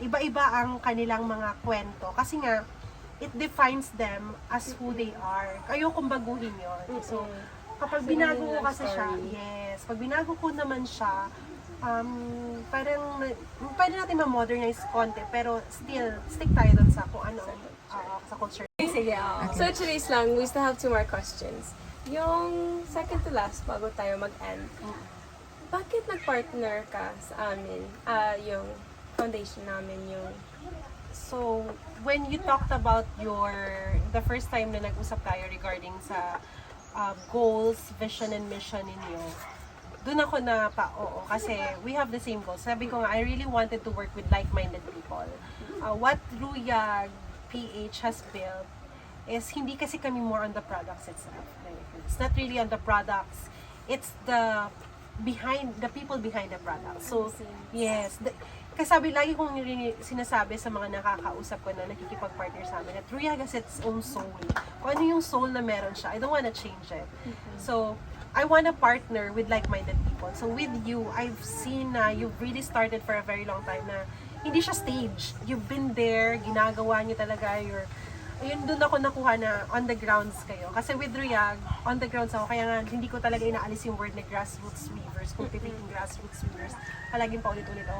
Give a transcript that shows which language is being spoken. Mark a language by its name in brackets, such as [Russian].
[Filipino] Iba-iba ang kanilang mga kwento. Kasi nga, [English] it defines them as who they are. [Filipino] Ayokong baguhin yun. So, kapag binago ko kasi siya, yes, pag binago ko naman siya, parang pwede natin ma-modernize konti, pero still, stick tayo dun sa kung ano, sa culture. [English] Sige, So, Therese lang, we still have 2 more questions. [Filipino] Yung second to last, bago tayo mag-end, bakit nag-partner ka sa amin? Yung foundation namin, yung... [English] So, when you talked about the first time [Filipino] na nag-usap tayo [English] regarding sa goals, vision, and mission ninyo, [Filipino] doon ako na oo, kasi [English] we have the same goals. [Filipino] Sabi ko nga, [English] I really wanted to work with like-minded people. What Ruyag PH has built is [Filipino] hindi kasi kami [English] more on the products itself. It's not really on the products. It's the people behind the product. So, yes. [Filipino] Kasi lagi kong sinasabi sa mga nakakausap ko na nakikipag-partner sa amin, [English] that Ruyag has its own soul. [Filipino] Kung ano yung soul na meron siya, [English] I don't wanna change it. So, I wanna partner with like-minded people. So, with you, I've seen na you've really started for a very long time [Filipino] na hindi siya stage. [English] You've been there, [Filipino] ginagawa niyo talaga ayun, doon ako nakuha na [English] on the grounds [Filipino] kayo. Kasi with Ruyag, on the grounds ako, kaya nga hindi ko talaga inaalis yung word na grassroots weavers, [English] cultivating grassroots weavers. [Filipino] Palaging paulit-ulit ako.